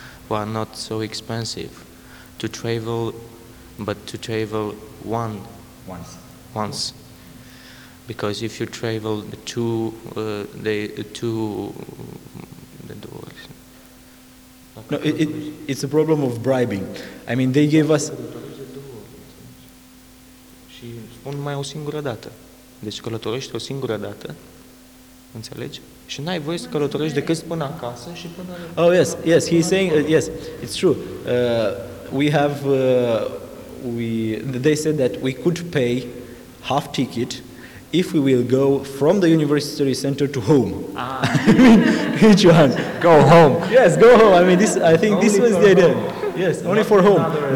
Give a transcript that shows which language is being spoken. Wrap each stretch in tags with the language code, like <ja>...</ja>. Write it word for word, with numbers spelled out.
<en>Are not so expensive to travel, but to travel one once once because if you travel two uh, they two the doors no it, it it's a problem of bribing. I mean, they gave us</en> <ro>și spun mai o singură dată, deci călătorești o singură dată. Înțelegi? Și n-ai voie să călătorești decât până acasă și până...</ro> <en>Oh, yes, yes, he's saying, uh, yes, it's true. Uh, we have, uh, we, they said that we could pay half ticket if we will go from the university center to home. Ah. I mean, each one. Go home. Yes, go home. I mean, this, I think this was the idea. Yes, only for home.</en>